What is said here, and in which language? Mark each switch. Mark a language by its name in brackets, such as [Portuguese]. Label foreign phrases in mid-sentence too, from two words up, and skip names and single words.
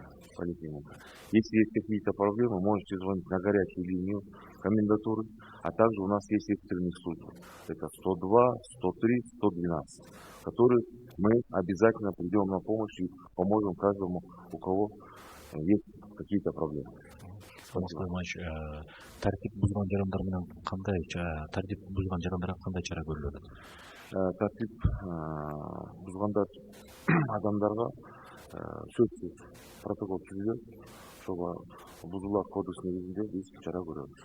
[Russian] Если есть какие-то проблемы, можете звонить на горячую линию комендатуры, а также у нас есть экстренные службы. Это 102, 103, 112, которые мы обязательно придем на помощь и поможем каждому, у кого есть какие-то проблемы. Спасибо. [Kyrgyz] Тартип бузган жарандар менен кандай чара көрүлөт? тартип бузгандар адамдарга сөзсүз протокол түзүлөт. Ошого бузуулар кодекс негизинде биз чара көрөбүз.